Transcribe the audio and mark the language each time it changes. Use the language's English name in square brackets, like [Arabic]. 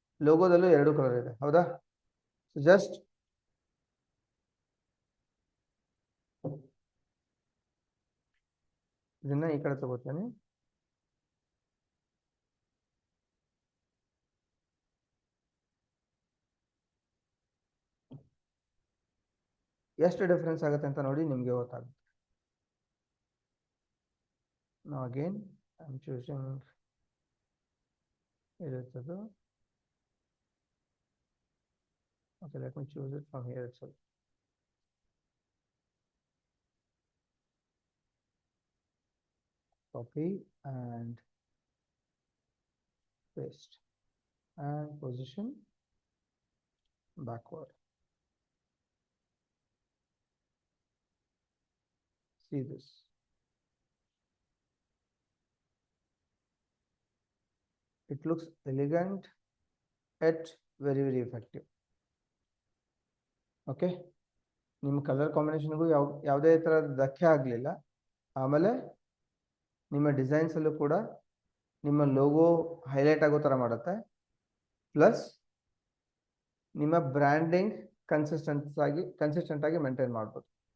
[Kannada] ಲೋಗೋದಲ್ಲೂ ಎರಡು ಕಲರ್ ಇದೆ, ಹೌದಾ? ಜಸ್ಟ್ ಇದನ್ನ ಈ ಕಡೆ ತಗೋತೇನೆ. ಎಷ್ಟು ಡಿಫ್ರೆನ್ಸ್ ಆಗುತ್ತೆ ಅಂತ ನೋಡಿ, ನಿಮಗೆ ಗೊತ್ತಾಗುತ್ತೆ. [English] Now again I'm choosing [Kannada] ಇರುತ್ತದು. [English] Okay, let me choose it from here itself. Copy and paste and position backward. See this. It looks elegant yet very very effective. [Kannada] Okay, ನಿಮ್ಮ ಕಲರ್ ಕಾಂಬಿನೇಷನ್ಗೂ ಯಾವುದೇ ಥರದ ಧಕ್ಕೆ ಆಗಲಿಲ್ಲ. ಆಮೇಲೆ ನಿಮ್ಮ ಡಿಸೈನ್ಸಲ್ಲೂ ಕೂಡ ನಿಮ್ಮ ಲೋಗೋ ಹೈಲೈಟ್ ಆಗೋ ಥರ ಮಾಡುತ್ತೆ. ಪ್ಲಸ್ ನಿಮ್ಮ ಬ್ರ್ಯಾಂಡಿಂಗ್ ಕನ್ಸಿಸ್ಟೆಂಟ್ ಆಗಿ ಮೇಂಟೈನ್ ಮಾಡ್ಬೋದು.